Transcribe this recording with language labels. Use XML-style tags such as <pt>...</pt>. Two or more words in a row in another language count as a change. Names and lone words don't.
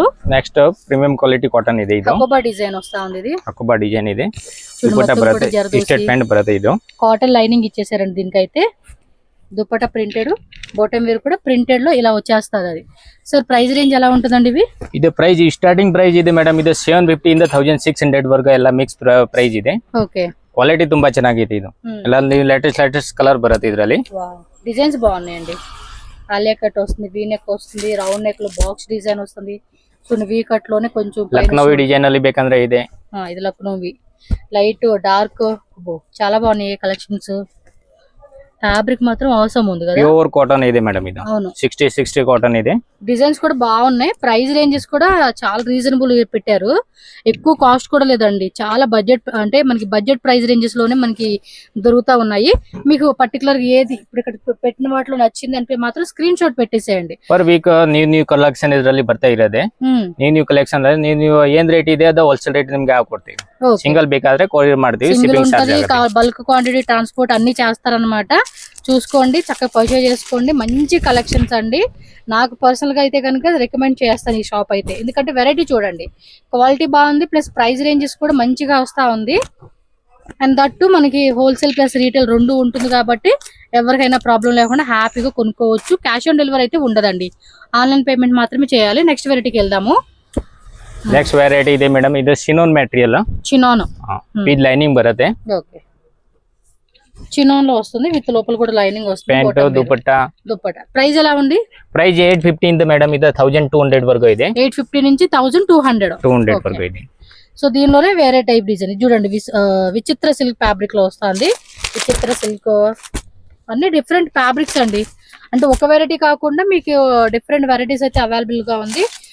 <en>next premium quality cotton ಇದೆ. ಇದು</en> <te>అకోబా డిజైన్ వస్తా ఉంది. ఇది</te> <kn>అకోబా డిజైన్ ಇದೆ. దుపట్టా బರುತ್ತೆ,</kn> <en>straight pant</en> <kn>బರುತ್ತೆ. ಇದು</kn> <en>cotton lining</en> <te>ఇచ్చేసారండి దీనికైతే. దుపట్టా ప్రింటెడ్,</te> <en>bottom wear</en> <te>కూడా ప్రింటెడ్ లో ఇలా వచ్చేస్తుంది అది. సార్</te> <en>price range</en> <te>ఎలా ఉంటుందండి ఇవి?</te> <kn>ಇದು</kn> <en>price starting price</en> <kn>ಇದೆ ಮೇಡಮ್. ಇದು 750 ಇಂದ 1600 ವರೆಗೂ ಎಲ್ಲ</kn> <en>mix price</en> <kn>ಇದೆ.</kn> <te>ఓకే</te> <kn>ಕ್ವಾಲಿಟಿ ತುಂಬಾ ಚೆನ್ನಾಗಿದೆ. ಇದು ಎಲ್ಲ</kn> <en>latest colour</en> <kn>బರುತ್ತೆ. ಇದರಲ್ಲಿ</kn> <te>డిజైన్స్ బాగున్నాయండి. ఆలియా కట్ వస్తుంది,</te> <en>V neck</en> <te>వస్తుంది,</te> <en>round neck</en> <te>లో</te> <en>box design</en> <te>వస్తుంది. సో</te> <en>V cut</en> <te>లోనే కొంచెం</te> <kn>లక్నోవి డిజైన్ ಅಲ್ಲಿ ಬೇಕಂದ್ರೆ ಇದೆ.</kn> <te>ఇది లక్నోవి</te> <en>light dark</en> <te>చాలా బాగున్నాయి కలెక్షన్స్. ఫ్యాబ్రిక్ మాత్రం అవసరం ఉంది కదా.</te> <en>pure cotton</en> <te>ಇದೆ మేడం. ఇది అవును</te> <kn>60 కాటన్ ಇದೆ.</kn> <te>డిజైన్స్ కూడా బాగున్నాయి.</te> <en>price ranges</en> <te>కూడా చాలా రీజనబుల్ పెట్టారు. ఎక్కువ కాస్ట్ కూడా లేదండి. చాలా బడ్జెట్ అంటే మనకి</te> <en>budget price ranges</en> <te>లోనే మనకి దొరుకుతా ఉన్నాయి. మీకు పర్టికులర్ ఏది ఇప్పుడు ఇక్కడ పెట్టిన వాటిలో నచ్చింది అంటే మాత్రం</te> <en>screen shot</en> <te>పెట్టేసేయండి.</te> <en>per week new collection</en> <kn>ಇದರಲ್ಲಿ ಬರ್ತಾ ಇರೋದೆ.</kn> <en>new collection</en> <kn>ನೀವು ಏನ್ ರೇಟ್ ಇದೆ ಅದು</kn> <en>wholesale rate</en> <kn>ನಿಮ್ಗೆ ಹಾಕೊಡ್ತೀವಿ. సింగిల్ ಬೇಕಾದ್ರೆ కొరియర్ ಮಾಡ್ತೀವಿ.</kn> <en>shipping charge bulk quantity transport</en> <te>అన్ని చేస్తారనమాట. చూసుకోండి, చక్కగా పర్చేజ్ చేసుకోండి. మంచి కలెక్షన్స్ అండి. నాకు పర్సనల్ గా అయితే కనుక రికమెండ్ చేస్తాను ఈ షాప్ అయితే. ఎందుకంటే వెరైటీ చూడండి, క్వాలిటీ బాగుంది,</te> <en>plus price ranges</en> <te>కూడా మంచిగా వస్తా ఉంది.</te> <en>and that</en> <te>మనకి</te> <en>wholesale plus retail</en> <te>రెండు ఉంటుంది కాబట్టి ఎవరికైనా ప్రాబ్లం లేకుండా హ్యాపీగా కొనుక్కోవచ్చు.</te> <en>cash on delivery</en> <te>అయితే ఉండదండి,</te> <en>online payment</en> <te>మాత్రమే చేయాలి. నెక్స్ట్ వెరైటీకి వెళ్దాము.</te> <en>next variety</en> <kn>ಇದೆ ಮೇಡಮ್. ಇದು</kn> <en>chinon material.</en> <te>చినాన్</te> <kn>ಇದು ಲೈನಿಂಗ್ ಬರುತ್ತೆ.</kn> <te>ఓకే చినాన్ లో వస్తుంది. విత్ లోపల కూడా లైనింగ్ వస్తుంది.</te> <kn>ಪ್ಯಾಂಟ್ ದುಪಟ್ಟಾ.</kn> <te>ప్రైస్ ఎలా ఉంది?</te> <kn>ಪ್ರೈಸ್ 850 ಇಂದ ಮೇಡಮ್. ಇದು 1200 వరకు ಇದೆ.</kn> <te>850 నుంచి 1200 వరకు ಇದೆ. సో దీనిలోనే వేరే టైప్ డిజైన్ చూడండి. విచిత్ర</te> <en>silk fabric</en> <te>లో వస్తుంది. విచిత్ర సిల్క్ అన్ని</te> <en>different fabrics</en> <te>అండి. అంటే ఒక వెరైటీ కాకుండా మీకు</te> <en>different varieties</en> <te>అయితే అవైలబుల్ గా ఉంది.</te>